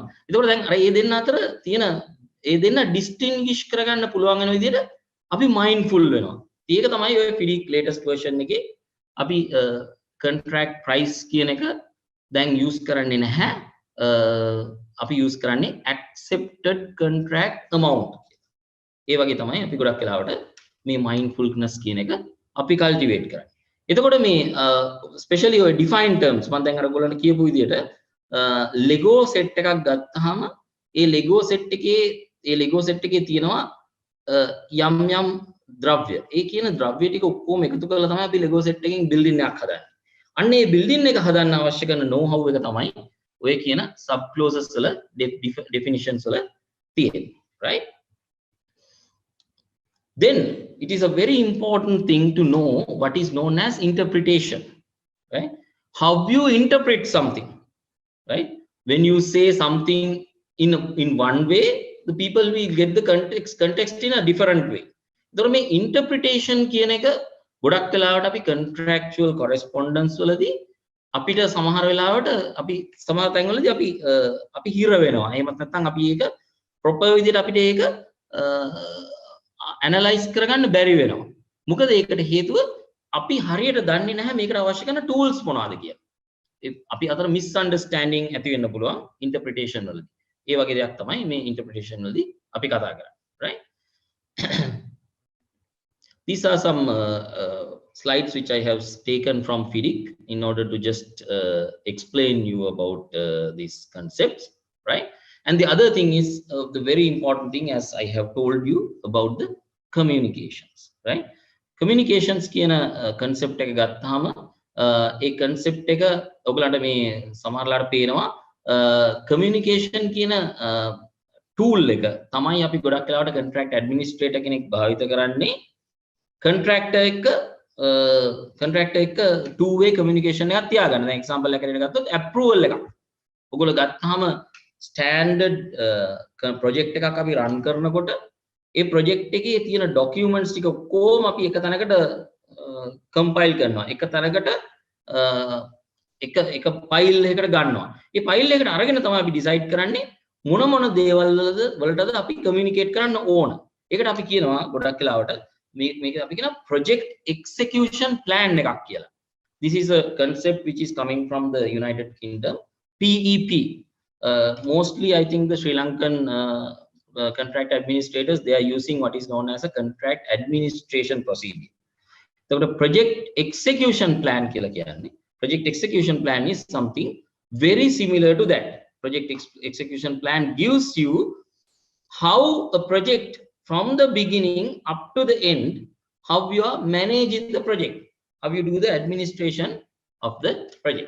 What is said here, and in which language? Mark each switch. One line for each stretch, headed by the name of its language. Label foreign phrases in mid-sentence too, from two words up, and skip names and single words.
Sinhala: එතකොට දැන් අර මේ දෙන්න අතර තියෙන ඒ දෙන්න ඩිස්ටින්ගිෂ් කරගන්න පුළුවන් වෙන විදිහට අපි මයින්ඩ්ෆුල් වෙනවා. ඒක තමයි ඔය FIDIC
English: latest version
Sinhala: එකේ අපි
English: contract price
Sinhala: කියන එක දැන් use කරන්නේ නැහැ. අපි use කරන්නේ
English: accepted contract amount.
Sinhala: ඒ වගේ තමයි අපි ගොඩක් වෙලාවට මේ mindfulness කියන එක අපි cultivate කරන්නේ. එතකොට මේ especially ඔය
English: defined terms
Sinhala: මම දැන් අර ඔයගොල්ලන්ට කියපු විදිහට Lego set එකක් ගත්තාම ඒ Lego set එකේ තියෙනවා යම් ද්‍රව්‍ය. ඒ කියන ද්‍රව්‍ය ටික ඔක්කොම එකතු කරලා තමයි අපි Lego set එකකින් building එකක් හදන්නේ. අන්න ඒ building එක හදන්න අවශ්‍ය කරන
English: know how
Sinhala: එක තමයි ඔය කියන
English: sub clauses
Sinhala: වල definitions වල තියෙන්නේ.
English: Right? Then it is a very important thing to know what is known as interpretation, right? How you interpret something, right? When you say something in one way, the people will get the context in a different way.
Sinhala: Therefore, මේ interpretation කියන එක ගොඩක් වෙලාවට අපි
English: contractual correspondence
Sinhala: වලදී අපිට සමහර වෙලාවට අපි සමහර තැන්වලදී අපි හිර වෙනවා. එහෙමත් නැත්නම් අපි ඒක proper විදිහට අපිට ඒක ඇනලයිස් කරගන්න බැරි වෙනවා. මොකද ඒකට හේතුව අපි හරියට දන්නේ නැහැ මේකට අවශ්‍ය කරන ටූල්ස් මොනවාද කියලා. අපි අතර මිස්අන්ඩර්ස්ටෑන්ඩින් ඇති වෙන්න පුළුවන් ඉන්ටර්ප්‍රිටේෂන් වලදී. ඒ වගේ දෙයක් තමයි මේ ඉන්ටර්ප්‍රිටේෂන් වලදී අපි කතා කරන්නේ.
English: right? These are some slides which I have taken from FIDIC in order to just explain you about these concepts, right? And the other thing is the very important thing, as I have told you, about the communications, right?
Sinhala: Communications කියන concept එක ගත්තාම ඒ concept එක ඔයගලන්ට මේ සමහරලාට පේනවා communication කියන tool එක තමයි අපි ගොඩක් වෙලාවට
English: contract administrator
Sinhala: කෙනෙක් භාවිත කරන්නේ contractor එක
English: two way communication
Sinhala: එකක් තියාගන්න. දැන් example එකකට ගත්තොත් approval එකක් ඔයගොල්ලෝ ගත්තාම
English: standard project
Sinhala: එකක් අපි run කරනකොට ඒ project එකේ තියෙන documents ටික කොහොම අපි එක තැනකට compile කරනවා. එක තැනකට එක file එකකට ගන්නවා. ඒ file එකට අරගෙන තමයි අපි decide කරන්නේ මොන දේවල් වලටද අපි communicate කරන්න ඕන. ඒකට අපි කියනවා ගොඩක් වෙලාවට මේක අපි කියන
English: project execution plan
Sinhala: එකක් කියලා.
English: This is a concept which is coming from the United Kingdom, PEP. Mostly I think the Sri Lankan contract administrators, they are using what is known as a contract administration procedure. So the project execution plan
Sinhala: කියලා කියන්නේ.
English: Project execution plan is something very similar to that. Project execution plan gives you how a project from the beginning up to the end, how you are managing the project, how you do the administration of the project.